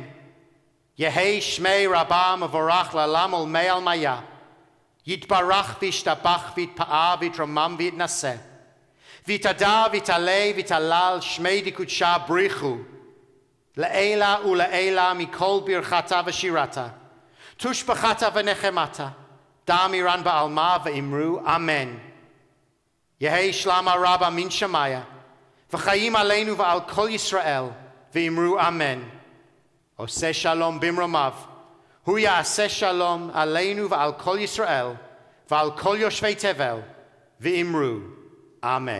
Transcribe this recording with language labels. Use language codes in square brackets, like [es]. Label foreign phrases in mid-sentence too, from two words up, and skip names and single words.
[arc] יהא שמיה רבא מברך לעלם ולעלמי עלמיא, יתברך וישתבח ויתפאר ויתרומם ויתנשא, ויתהדר ויתעלה ויתהלל שמיה דקודשא בריך הוא, נעילה ונעילה מכל ברכתא ושירתא, תשבחתא ונחמתא, דאמירן בעלמא ואמרו אמן. יהא שלמא רבא מן שמיא, [he] וחיים עלינו ועל כל ישראל, [arc] ואמרו אמן. [he] עושה שלום במרומיו, הוא יעשה שלום עלינו ועל כל ישראל, ועל כל יושבי תבל, [arc] ואמרו אמן.